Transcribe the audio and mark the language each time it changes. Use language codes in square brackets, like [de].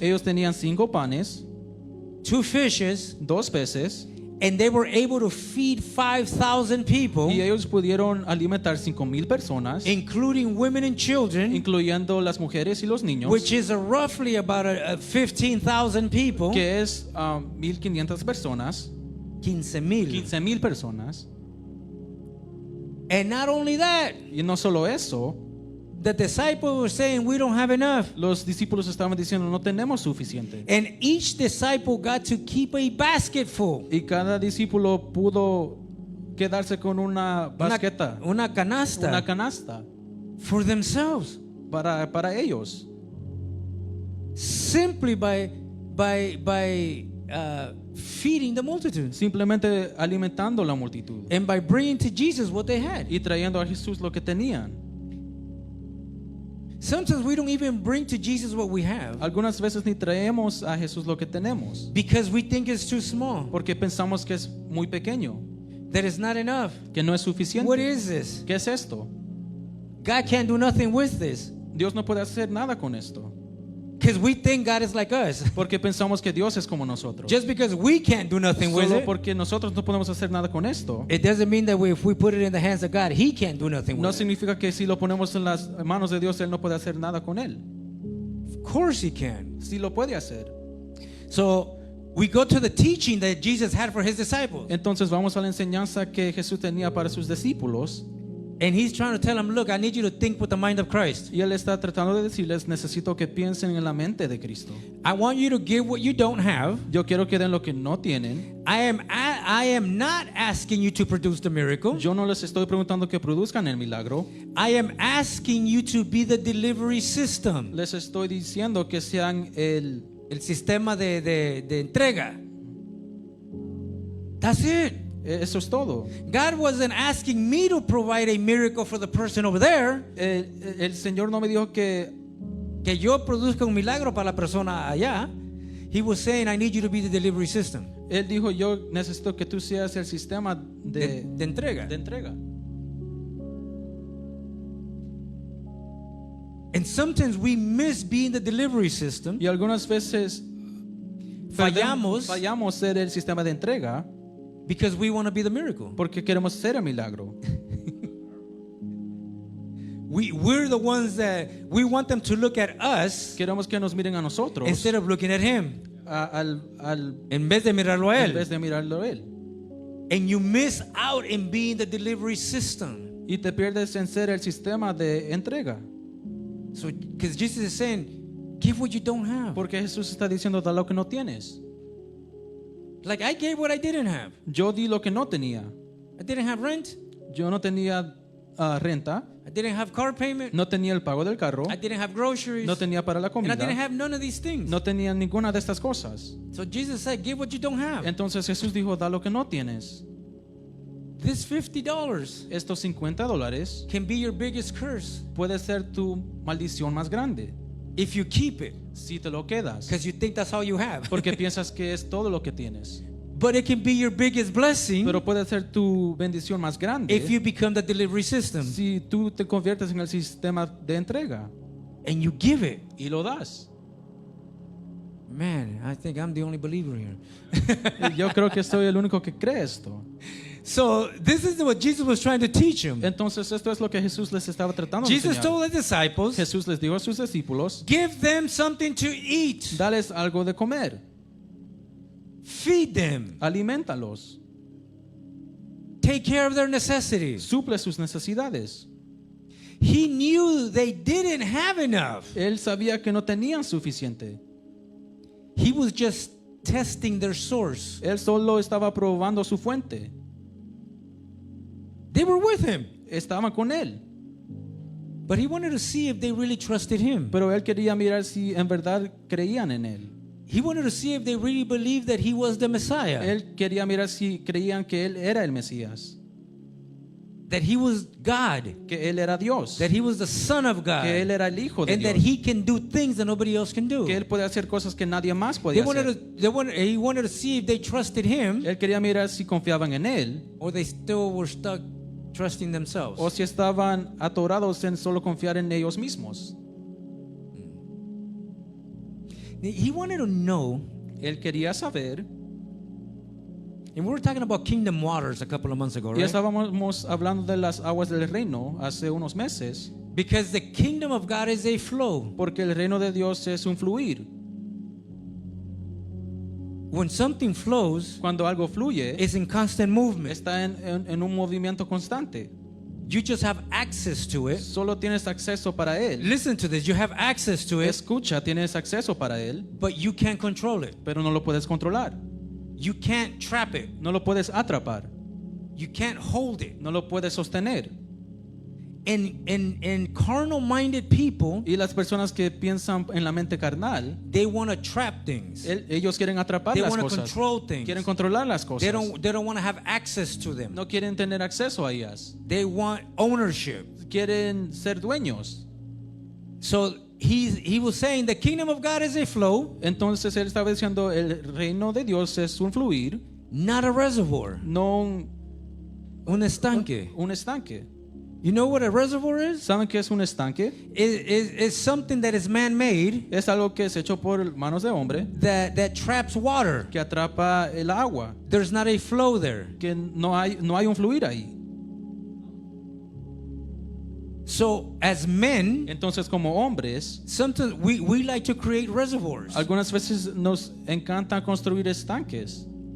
[es] ellos tenían 5 panes, [en] 2 fishes, [es] 2 peces, [en] and they were able to feed 5,000 people, [es] y ellos pudieron alimentar 5,000 personas, [en] including women and children, [es] incluyendo las mujeres y los niños, [en] which is roughly about 15,000 people. [es] que es 1,500 personas, 15,000. 15,000 personas. [en] And not only that, [es] Y no solo eso, [en] the disciples were saying, we don't have enough. [es] los discípulos estaban diciendo, no tenemos suficiente. [en] And each disciple got to keep a basket full. [es] Y cada discípulo pudo quedarse con una basqueta, Una canasta una canasta [en] for themselves. [es] para ellos. [en] Simply by feeding the multitude. [es] Simplemente alimentando la multitud [en] And by bringing to Jesus what they had. [es] y trayendo a Jesús lo que tenían. [en] Sometimes we don't even bring to Jesus what we have [es] Algunas veces ni traemos a Jesús lo que tenemos [en] because we think it's too small, [es] porque pensamos que es muy pequeño, [en] that it's not enough. [es] que no es suficiente. [en] What is this? [es] ¿Qué es esto? [en] God can't do nothing with this [es] Dios no puede hacer nada con esto [en] because we think God is like us. [es] porque pensamos que Dios es como nosotros. [en] Just because we can't do nothing with [es] Solo porque nosotros no podemos hacer nada con esto, [en] it doesn't mean that if we put it in the hands of God, He can't do nothing [es] no [en] with it. [es] significa que si lo ponemos en las manos de Dios, Él no puede hacer nada con él. [en] Of course He can. [es] Sí lo puede hacer. [en] So we go to the teaching that Jesus had for His disciples. [es] Entonces vamos a la enseñanza que Jesús tenía para sus discípulos. [en] And He's trying to tell them, look, I need you to think with the mind of Christ. [es] Y Él está tratando de decirles, necesito que piensen en la mente de Cristo. [en] I want you to give what you don't have. [es] Yo quiero que den lo que no tienen. [en] I am not asking you to produce the miracle. [es] Yo no les estoy preguntando que produzcan el milagro. [en] I am asking you to be the delivery system. [es] Les estoy diciendo que sean el sistema de entrega. [en] That's it. [es] Eso es todo. [en] God wasn't asking me to provide a miracle for the person over there. [es] El Señor no me dijo que yo produzca un milagro para la persona allá. [en] He was saying, I need you to be the delivery system. [es] Él dijo, yo necesito que tú seas el sistema De entrega. de entrega. [en] And sometimes we miss being the delivery system. [es] Y algunas veces fallamos ser el sistema de entrega [en] Because we want to be the miracle. [es] porque queremos ser el milagro. [en] We're the ones that we want them to look at us [es] Queremos que nos miren a nosotros [en] instead of looking at Him. [es] en En vez de mirarlo a vez de mirarlo a Él. [en] And you miss out in being the delivery system. [es] Y te pierdes en ser el sistema de entrega. [en] So, because Jesus is saying, give what you don't have. [es] Porque Jesús está diciendo, da lo que no tienes. [en] Like I gave what I didn't have. [es] Yo di lo que no tenía. [en] I didn't have rent. [es] Yo no tenía renta, [en] I didn't have car payment. [es] no tenía el pago del carro, [en] I didn't have groceries. [es] no tenía para la [en] And I [es] comida, [en] didn't have none of these things. [es] no tenía ninguna de estas cosas. [en] So Jesus said, give what you don't have. [es] Entonces Jesús dijo, da lo que no tienes. [en] This $50 [es] Estos $50 [en] can be your biggest curse [es] puede ser tu maldición más grande [en] if you keep it, [es] si te lo quedas, [en] because you think that's all you have. [es] porque piensas que es todo lo que tienes. [en] But it can be your biggest blessing [es] Pero puede ser tu bendición más grande [en] if you become the delivery system [es] si tú te conviertes en el sistema de entrega [en] and you give it. [es] y lo das. [en] Man, I think I'm the only believer here. [es] Yo creo que soy el único que cree esto. [en] So this is what Jesus was trying to teach them. [es] Entonces esto es lo que Jesús les estaba tratando de [en] Jesus [es] enseñar. [en] told the disciples, [es] Jesús les dijo a sus discípulos, [en] give them something to eat. [es] dales algo de comer, [en] Feed them. [es] alimentalos, [en] Take care of their necessities. [es] suple sus necesidades. [en] He knew they didn't have enough. [es] Él sabía que no tenían suficiente. [en] He was just testing their source. [es] Él solo estaba probando su fuente. [en] They were with him. [es] estaban con él. [en] But he wanted to see if they really trusted him. [es] Pero él quería mirar si en verdad creían en él. [en] He wanted to see if they really believed that he was the Messiah. [es] Él quería mirar si creían que él era el Mesías, [en] That he was God. [es] que él era Dios, [en] That he was the Son of God. [es] que él era el Hijo de [en] And that [es] Dios, [en] he can do things that nobody else can do. [es] que él puede hacer cosas que nadie más [en] He [es] podía hacer. [en] he wanted to see if they trusted him [es] Él quería mirar si confiaban en él [en] or they still were stuck trusting themselves. [es] o si estaban atorados en solo confiar en ellos mismos. [en] He wanted to know, [es] Él quería saber, [en] and we were talking about kingdom waters a couple of months ago, [es] y [en] right? [es] estábamos hablando de las aguas del reino hace unos meses, [en] Because the kingdom of God is a flow. [es] porque el reino de Dios es un fluir. [en] When something flows, [es] Cuando algo fluye, [en] it's in constant movement. [es] está en un movimiento constante. [en] You just have access to it. [es] Solo tienes acceso para él. [en] Listen to this. You have access to it, [es] Escucha, tienes acceso para él, [en] but you can't control it. [es] pero no lo puedes controlar. [en] You can't trap it. [es] No lo puedes atrapar. [en] You can't hold it. [es] No lo puedes sostener. [en] And carnal-minded people, [es] Y las personas que piensan en la mente carnal, [en] they want to trap things. [es] ellos quieren atrapar [en] They [es] las [en] want to [es] cosas. [en] control things. [es] Quieren controlar las [en] They don't want to have access to them. [es] No quieren tener acceso a ellas. [en] They want ownership. [es] Quieren ser dueños. [en] So he was saying the kingdom of God is a flow, [es] Entonces él estaba diciendo, el reino de Dios es un fluir, [en] not a reservoir. [es] no Un estanque. un estanque. [en] You know what a reservoir is? [es] ¿Saben qué es un estanque? [en] It's something that is man-made [es] Es algo que es hecho por manos de hombre, [en] that traps water. [es] que atrapa el agua, [en] There's not a flow there. [es] que no hay un fluir ahí. [en] So as men, [es] Entonces, como hombres, [en] sometimes we like to create reservoirs [es] algunas veces nos encanta construir estanques